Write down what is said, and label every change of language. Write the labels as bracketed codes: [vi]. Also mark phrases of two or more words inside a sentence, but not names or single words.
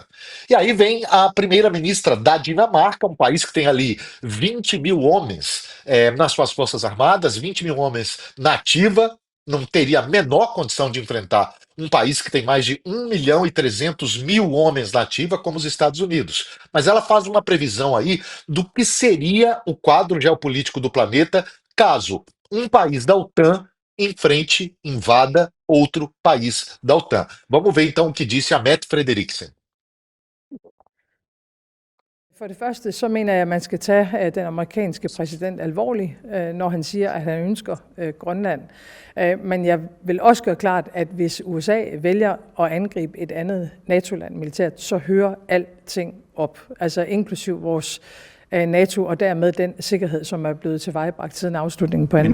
[pt] E aí vem a primeira-ministra da Dinamarca, um país que tem ali 20 mil homens nas suas forças armadas, 20 mil homens na ativa, não teria a menor condição de enfrentar um país que tem mais de 1.300.000 homens na ativa, como os Estados Unidos. Mas ela faz uma previsão aí do que seria o quadro geopolítico do planeta caso um país da OTAN enfrente, invada outro país da OTAN. Vamos ver então o que disse a Mette Frederiksen. [da] For det første, så mener jeg, at man skal tage den amerikanske præsident alvorligt, når han siger, at han ønsker Grønland. Men jeg vil også gøre klart, at hvis USA vælger at angribe et andet NATO-land militært, så hører alting op, altså inklusiv vores NATO og dermed den sikkerhed, som er blevet tilvejebragt siden afslutningen på 2.